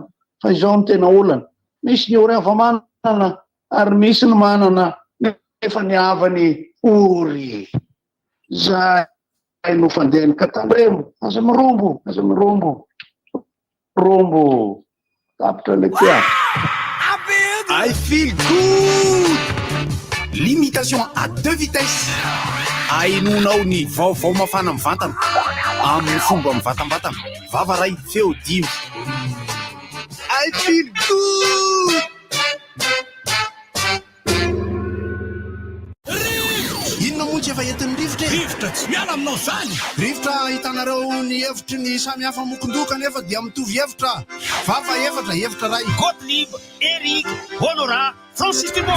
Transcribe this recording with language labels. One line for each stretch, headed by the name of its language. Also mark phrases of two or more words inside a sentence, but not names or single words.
Malagasy: Fa izao ny tena olana. Misy ny ory avamanana ary misy ny manana nefa ny havany ory. Zay no fandehany Katandremo. Aza mirombo. Rombo. Tapitra lekia.
English: I feel good.
French: Limitation à 2 vitesses.
Malagasy: Ainonao ny vaovao mafana amin'ny vatana. Amin'ny fomba mivatambatana. Vavaray feo 10.
English: I feel good.
Malagasy: Inona moa tsy efa entin'ny rivotra e? Rivotra tsy miala aminao zany. Rivotra hitanareo ny hevitry ny samy hafa mokondoka nefa dia mitovy hevitra. Vava hevitra ray. Gottlieb, Eric, Honora, Francis Dumont.